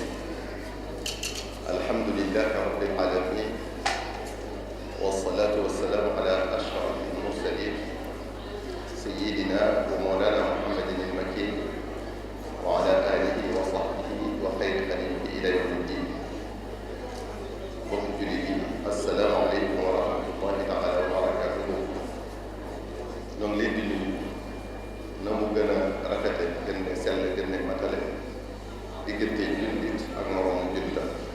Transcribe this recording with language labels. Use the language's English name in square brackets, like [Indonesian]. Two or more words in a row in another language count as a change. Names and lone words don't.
[Arabic] الحمد لله رب العالمين، والصلاة والسلام على أشرف المرسلين سيدنا ومولانا محمد المكين وعلى آله وصحبه وخير خليله إلى يوم الدين. [Wolof] mbokk jullit yi, [Arabic] السلام عليكم ورحمة الله تعالى وبركاته. [Wolof] ñoo ngi leen di nuyu na mu gën a rafete, gën ne sell, gën ne matale diggante jullit ak moroomu jullitam.